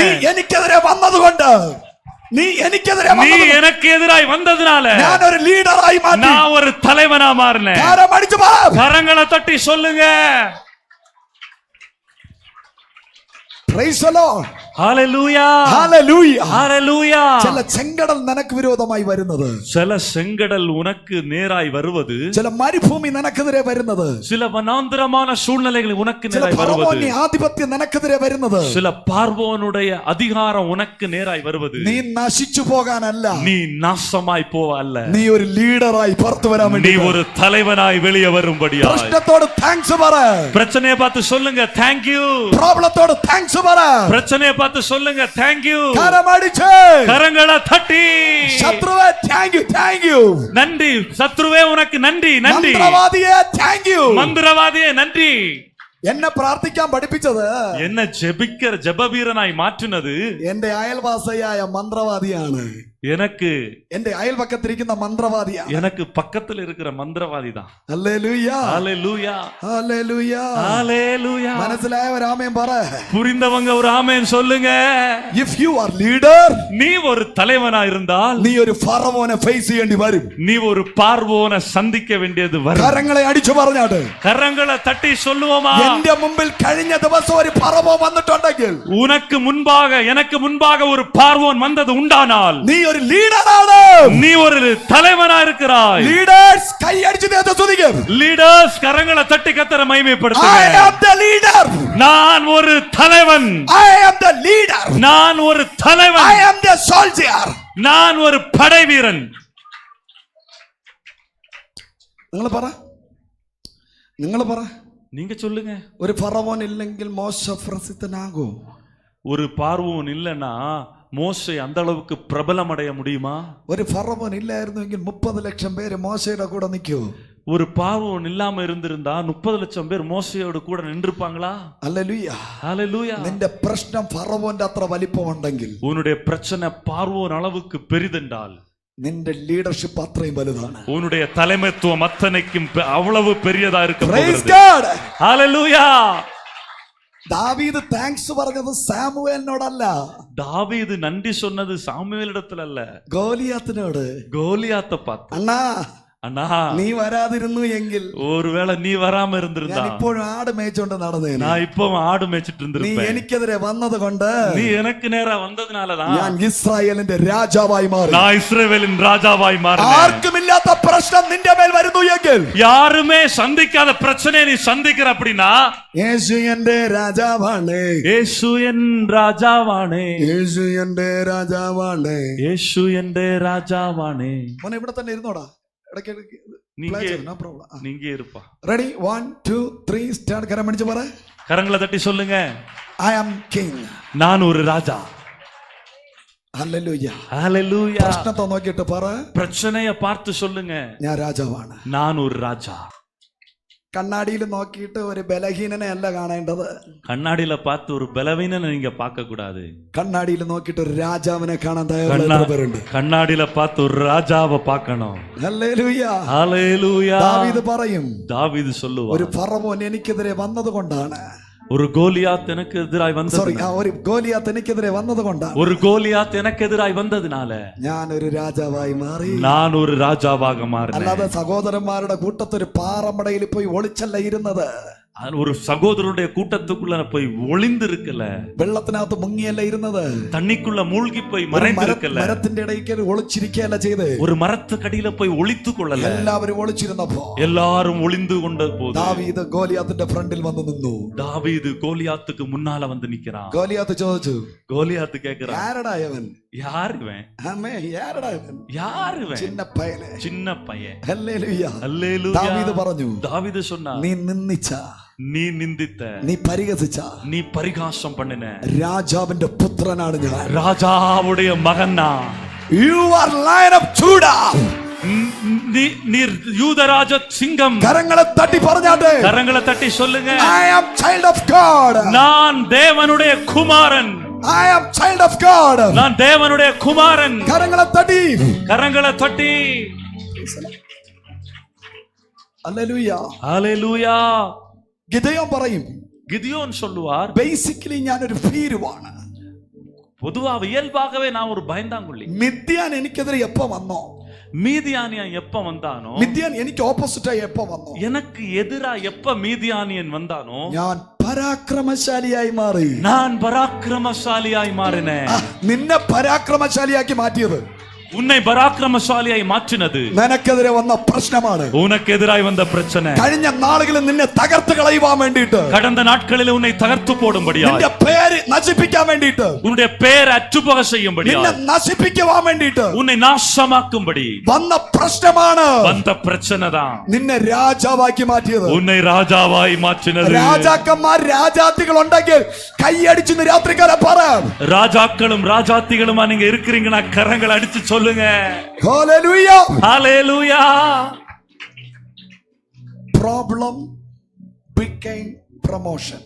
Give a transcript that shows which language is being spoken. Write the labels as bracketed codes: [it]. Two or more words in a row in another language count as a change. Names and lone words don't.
[ml] നീ എനിക്കെതിരെ വന്നതുകൊണ്ട്, നീ എനിക്കെതിരെ [ta] நீ எனக்கு எதிராய் வந்ததுனால [ml] ഞാൻ ഒരു ലീഡറായി മാറ്റി. [ta] நான் ஒரு தலைவனா மாறினேன். [ml] കരമടിച്ച് പറ, [ta] கரங்களை தட்டி சொல்லுங்க. [en] Praise the Lord, [ta] ஹalleluya [ml] ഹല്ലേലൂയ. [ta] ஹalleluya. [ml] ചില ചെങ്കടൽ നിനക്ക് വിരോധമായി വരുന്നത്, [ta] சில செங்கடல் உனக்கு நேராய் வருவது, [ml] ചില മരുഭൂമി നിനക്കെതിരെ വരുന്നത്, [ta] சில வனாந்தரமான சூழ்நிலைகள் உனக்கு [ml] ചില [ta] நேராய் வருவது, [ml] ഫറവോന്റെ ആധിപത്യം നിനക്കെതിരെ വരുന്നത്, [ta] சில பார்வோனுடைய அதிகாரம் உனக்கு நேராய் வருவது, [ml] നീ നശിച്ചു പോകാനല്ല, [ta] நீ നാശമായി പോവല്ല, [ml] നീ ഒരു ലീഡറായി പുറത്തു വരാൻ [ta] நீ [ml] വേണ്ടി. [ta] ஒரு தலைவனாய் வெளியே வரும்படியாய். [ml] പ്രശ്നത്തോട് താങ്ക്സ് പറ, [ta] பிரச்சனையை பார்த்து சொல்லுங்க [en] thank you. [ml] പ്രോബ്ലത്തോട് താങ്ക്സ് പറ, [ta] பிரச்சனையை பார்த்து சொல்லுங்க [en] thank you. [ml] കരമടിച്ച് [ta] கரங்களை தட்டி [ml] ശത്രുവേ [en] thank you, thank you. [ta] நன்றி. சத்ருவே உனக்கு நன்றி நன்றி. [ml] മന്ത്രവാദിയെ [en] thank you. [ta] மந்திரவாதியே நன்றி. [ml] എന്നെ പ്രാർത്ഥിക്കാൻ പഠിപ്പിച്ചത് [ta] என்ன ஜெபிக்கிற ஜெபவீரனாய் மாற்றினது [ml] എന്റെ അയൽവാസിയായ മന്ത്രവാദിയാണ്. [ta] எனக்கு [ml] എന്റെ അയൽപക്കത്തിരിക്കുന്ന മന്ത്രവാദിയാണ്. [ta] எனக்கு பக்கத்துல இருக்கிற மந்திரவாதி தான். [ml] ഹല്ലേലൂയ, [ta] ஹalleluya [ml] ഹല്ലേലൂയ. [ta] ஹalleluya. [ml] മനസ്സിലായവർ ആമേൻ പറ. [ta] புரிந்தவங்க ஒரு ஆமென் சொல்லுங்க. [en] If you are leader, [ta] நீ ஒரு தலைவனா இருந்தால் [ml] നീ ഒരു ഫറവോനെ ഫേസ് ചെയ്യേണ്ടി വരും. [ta] நீ ஒரு பார்வோனை சந்திக்க வேண்டியது வரும். [ml] കരങ്ങളെ അടിച്ചു പറഞ്ഞാട്ട് [ta] கரங்களை தட்டி சொல்லுவோமா, [ml] എന്റെ മുമ്പിൽ കഴിഞ്ഞ ദിവസം ഒരു ഫറവോ വന്നിട്ടുണ്ടെങ്കിൽ, [ta] உனக்கு முன்பாக எனக்கு முன்பாக ஒரு பார்வோன் வந்தது உண்டானால் [ml] നീ ഒരു ലീഡറാണ്. [ta] நீ ஒரு தலைவனா இருக்கிறாய். [ml] ലീഡേഴ്സ് കൈ അടിച്ചു നേരത്തെ സ്തുതിക്കും. [ta] லீடர்ஸ் கரங்களை தட்டி கர்த்தரை [en] I [ta] மகிமைப்படுத்துங்க. [en] am the leader. [ta] நான் ஒரு தலைவன், [en] I am the leader. [ta] நான் ஒரு தலைவன், [en] I am the soldier. [ta] நான் ஒரு படை வீரன். [ml] നിങ്ങൾ പറ, നിങ്ങൾ പറ. [ta] நீங்க சொல்லுங்க. [ml] ഒരു ഫറവോൻ ഇല്ലെങ്കിൽ മോശ പ്രസിദ്ധനാകൂ? [ta] ஒரு பார்வோன் இல்லைன்னா மோசே அந்த அளவுக்கு பிரபலம் அடைய முடியுமா? [ml] ഒരു ഫറവോൻ ഇല്ലായിരുന്നുവെങ്കിൽ 30 ലക്ഷം പേര് മോശയുടെ കൂടെ നിൽക്കൂ? [ta] ஒரு பார்வோன் இல்லாம இருந்திருந்தா 30 லட்சம் பேர் மோசையோடு கூட நின்றுப்பாங்களா? [ml] ഹല്ലേലൂയ. [ta] ஹalleluya. [ml] നിന്റെ പ്രശ്നം ഫറവോന്റെ അത്ര വലിപ്പമുണ്ടെങ്കിൽ, [ta] உன்னுடைய பிரச்சனை பார்வோன் அளவுக்கு பெரிதென்றால் [ml] നിന്റെ ലീഡർഷിപ്പ് അത്രയും വലുതാണ്. [ta] உன்னுடைய தலைமைத்துவம் அத்தனைக்கும் அவ்வளவு பெரியதா இருக்க [en] Praise [ta] போகிறது. [en] God. [ta] ஹalleluya. [ml] ദാവീദ് താങ്ക്സ് പറഞ്ഞത് സാമുവേലിനോടല്ല, [ta] தாவீது நன்றி சொன்னது சாமுவேலிடத்துல அல்ல, [ml] ഗോലിയാത്തിനോട്. [ta] கோலியாத்தை பார்த்து. [ml] അണ്ണാ, [ta] அண்ணா, [ml] നീ വരാതിരുന്നു എങ്കിൽ [ta] ஒருவேளை நீ வராம இருந்திருந்தா [ml] ഞാൻ ഇപ്പോഴും ആട് മേய்ച്ചോണ്ട് നടന്നേനെ. [ta] நான் இப்போ ആடு மேய்ச்சிட்டு [ml] നീ [ta] இருந்திருப்பேன். [ml] എനിക്കെതിരെ വന്നത് കൊണ്ട് [ta] நீ எனக்கு நேரா வந்ததுனாலதான் [ml] ഞാൻ ഇസ്രായേലിന്റെ രാജാവായി മാറി. [ta] நான் இஸ்ரவேலின் ராஜாவாய் மாறினேன். [ml] ആർക്കുമില്ലാത്ത പ്രശ്നം നിന്റെ മേൽ വരുന്നു എങ്കിൽ, [ta] யாருமே சந்திக்காத பிரச்சனையை நீ சந்திக்கிற அப்படின்னா, [ml] യേശു എന്റെ രാജാവാണ്, [ta] இயேசு என் ராஜாவானே, [ml] യേശു എന്റെ രാജാവാണ്. [ta] இயேசு என்ற ராஜாவானே. [ml] മോനെ ഇവിടെ തന്നെ ഇരുന്നോടാ, ഇടയ്ക്കിടയ്ക്ക് [ta] நீங்க [en] no problem. [ta] நீங்க இருப்பா. [ml] റെഡി, 1 2 3 സ്റ്റാർട്ട്. കരം പിടിച്ച് പറ, [ta] கரங்களை தட்டி சொல்லுங்க, [en] I am king. [ta] நான் ஒரு ராஜா. [ml] ഹല്ലേലൂയ. [ta] ஹalleluya. [ml] പ്രശ്നത്തെ നോക്കിയിട്ട് പറ, [ta] பிரச்சனைய பார்த்து சொல்லுங்க, [ml] ഞാൻ രാജാവാണ്. [ta] நான் ஒரு ராஜா. [ml] കണ്ണാടിയിൽ നോക്കിയിട്ട് ഒരു ബലഹീനനെ അല്ല കാണേണ്ടത്. [ta] கண்ணாடியில பார்த்து ஒரு பலவீனனை நீங்க பார்க்க கூடாது. [ml] കണ്ണാടിയിൽ നോക്കിയിട്ട് ഒരു രാജാവിനെ കാണാൻ തയ്യാറുണ്ട്. [ta] கண்ணாடியில பார்த்து ஒரு ராஜாவை பார்க்கணும். [ml] ഹല്ലേലൂയ. [ta] ஹalleluya. [ml] ദാവീദ് പറയും, [ta] தாவீது சொல்லுவார், [ml] ഒരു ഫറവോൻ എനിക്കെതിരെ വന്നത് കൊണ്ടാണ്, [ta] ஒரு கோலியாத் எனக்கு எதிராய் [ml] സോറി, [ta] வந்தது, [ml] ഒരു ഗോലിയാത്ത് എനിക്കെതിരെ വന്നത് കൊണ്ടാണ് [ta] ஒரு கோலியாத் எனக்கு எதிராய் வந்ததுனால [ml] ഞാൻ ഒരു രാജാവായി മാറി. [ta] நான் ஒரு ராஜாவாக மாறினேன். [ml] അല്ലാതെ സഹോദരന്മാരുടെ കൂട്ടത്തൊരു പാറമടയിൽ പോയി ഒളിച്ചല്ല ഇരുന്നത്. [ta] ஒரு சகோதரருடைய கூட்டத்துக்குள்ள போய் ஒளிந்து இருக்கல, [ml] വെള്ളത്തിനകത്ത് മുങ്ങിയല്ല ഇരുന്നത്, [ta] தண்ணிக்குள்ள மூழ்கி போய் மறைந்து இருக்கல, [ml] മരത്തിന്റെ ഇടയ്ക്ക് ഒളിച്ചിരിക്കുകയല്ല ചെയ്ത്, [ta] ஒரு மரத்துக்கடியில போய் ஒளித்து கொள்ளல. [ml] എല്ലാവരും ഒളിച്ചിരുന്നപ്പോ [ta] எல்லாரும் ஒளிந்து கொண்ட போது [ml] ദാവീദ് ഗോലിയാത്തിന്റെ ഫ്രണ്ടിൽ വന്ന് നിന്നു. [ta] தாவீது கோலியாத்துக்கு முன்னால வந்து நிக்கிறான். [ml] ഗോലിയാത്ത് ചോദിച്ചു, [ta] கோலியாத்து கேக்குறான், யாரடா இவன்? யார் இவன்? ஆமே, யாரடா இவன்? யார் இவன்? சின்ன பையனே. சின்ன பையன். [ml] ഹല്ലേലൂയ. [ta] அல்லேலூயா. [ml] ദാവീദ് പറഞ്ഞു, [ta] தாவீது சொன்னா, [ml] നീ നിന്ദിച്ച, [ta] நீ நிந்தித்த, [ml] നീ പരിഹസിച്ച, [ta] நீ பரிகாசம் பண்ணின [ml] രാജാവിന്റെ പുത്രനാണ് ഞാൻ. [ta] ராஜாவுடைய மகன்னா. [en] You are Lion of Judah. [ta] நீர் யூதராஜ சிங்கம். கரங்களை தட்டி പറഞ്ഞാട്ടെ, கரங்களை தட்டி சொல்லுங்க, [en] I am child of God. [ta] நான் தேவனுடைய குமாரன். [en] I am child of God. [ta] நான் தேவனுடைய குமாரன். கரங்களை தட்டி, கரங்களை தட்டி. [ml] ഹല്ലേലൂയ. [ta] ഹല്ലേലൂയ. [ml] ഗിദെയോൻ പറയും, [ta] கிதியோன் சொல்லுவார், [ml] ബേസിക്കലി ഞാൻ ഒരു ഭീരുവാണ്. [ta] பொதுவாக இயல்பாகவே நான் ஒரு பயந்தாங்குள்ளி. [ml] മിദ്യാൻ എനിക്കെതിരെ എപ്പോ വന്നോ, [ta] மீதியானியன் எப்ப வந்தானோ, [ml] മിദ്യാൻ എനിക്ക് ഓപ്പോസിറ്റായി എപ്പോ വന്നോ, [ta] எனக்கு எதிரா எப்ப மீதியானியன் வந்தானோ, [ml] ഞാൻ പരാക്രമശാലിയായി മാറി. [ta] நான் பராக்கிரமசாலியாய் மாறினேன். [ml] നിന്നെ പരാക്രമശാലിയാക്കി മാറ്റിയത് [ta] உன்னை பராக்கிரமசாலியாய் மாற்றினது [ml] നിനക്കെതിരെ വന്ന പ്രശ്നമാണ്. [ta] உனக்கு எதிராய் வந்த பிரச்சனை. [ml] കഴിഞ്ഞ നാളുകളിൽ നിന്നെ തകർത്ത് കളയുവാൻ വേണ്ടിയിട്ട്, [ta] கடந்த நாட்களில் உன்னை தகர்த்து போடும்படியாய், [ml] നിന്റെ പേര് നശിപ്പിക്കാൻ വേണ്ടിയിട്ട്, [ta] உன்னுடைய பேர் அற்றுப்போக செய்யும்படியாய், [ml] നിന്നെ നശിപ്പിക്കുവാൻ വേണ്ടിയിട്ട് [ta] உன்னை நாசமாக்கும்படி [ml] വന്ന പ്രശ്നമാണ് [ta] வந்த பிரச்சனை தான் [ml] നിന്നെ രാജാവാക്കി മാറ്റിയത്. [ta] உன்னை ராஜாவாய் மாற்றினது. [ml] രാജാക്കന്മാർ രാജാത്തികൾ ഉണ്ടെങ്കിൽ കൈയടിച്ച് രാത്രിക്കാരെ പറ, [ta] ராஜாக்களும் ராஜாத்திகளுமா நீங்க இருக்கிறீங்கன்னா கரங்கள் அடிச்சு சொல்லுங்க. [ml] ഹല്ലേലൂയ. [ta] ஹல்லேலூயா. [en] Problem became promotion.